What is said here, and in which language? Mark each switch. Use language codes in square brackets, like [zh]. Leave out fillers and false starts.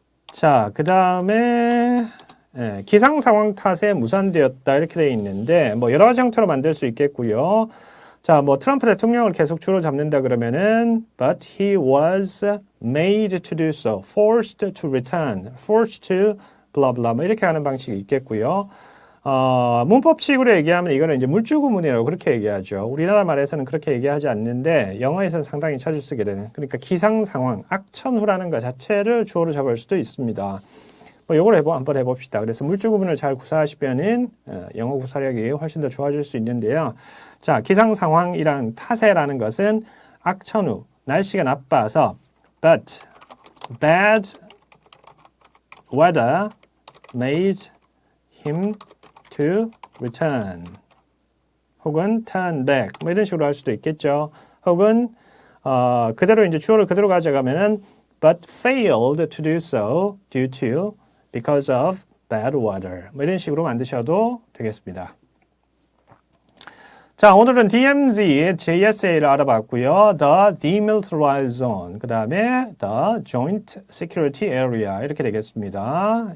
[ko] 자, 그 다음에 기상 상황 탓에 무산되었다 이렇게 되어 있는데 뭐 여러 가지 형태로 만들 수 있겠고요. 자, 뭐 트럼프 대통령을 계속 주로 잡는다 그러면은 [en] but he was made to do so, forced to return, forced to blah blah [ko] 뭐 이렇게 하는 방식이 있겠고요. 문법식으로 얘기하면 이거는 이제 물주구문이라고 그렇게 얘기하죠. 우리나라 말에서는 그렇게 얘기하지 않는데 영어에서는 상당히 자주 쓰게 되는. 그러니까 기상 상황, 악천후라는 것 자체를 주어로 잡을 수도 있습니다. 뭐 요걸 한번 해봅시다. 그래서 물주구문을 잘 구사하시면은 영어 구사력이 훨씬 더 좋아질 수 있는데요. 자, 기상 상황이란 타세라는 것은 악천후, 날씨가 나빠서 [en] but bad weather made him to return 혹은 turn back [ko] 뭐 이런 식으로 할 수도 있겠죠. 혹은 그대로 이제 주어를 그대로 가져가면은 [en] but failed to do so due to because of bad weather [ko] 뭐 이런 식으로 만드셔도 되겠습니다. 자, 오늘은 DMZ, JSA를 알아봤고요. [en] The Demilitarized Zone, [ko] 그 다음에 [en] The Joint Security Area [ko] 이렇게 되겠습니다.